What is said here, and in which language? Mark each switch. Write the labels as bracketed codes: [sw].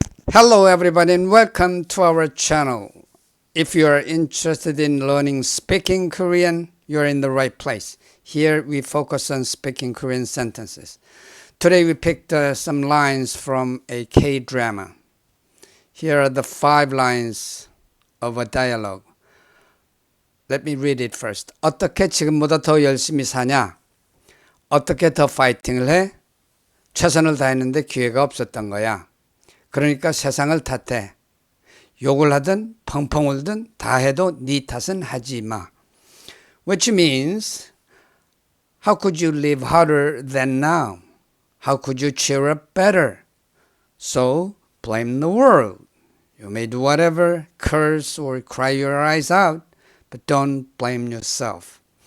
[en] Hello everybody and welcome to our channel. If you are interested in learning speaking Korean, you're in the right place. Here we focus on speaking Korean sentences. Today we picked some lines from a K-drama. Here are the 5 lines of a dialogue. Let me read it first. [ko] 어떻게 지금보다 더 열심히 사냐? 어떻게 더 파이팅을 해? 최선을 다했는데 기회가 없었던 거야. 그러니까 세상을 탓해. 욕을 하든 펑펑 울든 다 해도 네 탓은 하지 마. [en] Which means, how could you live harder than now? How could you cheer up better? So, blame the world. You may do whatever, curse or cry your eyes out, but don't blame yourself.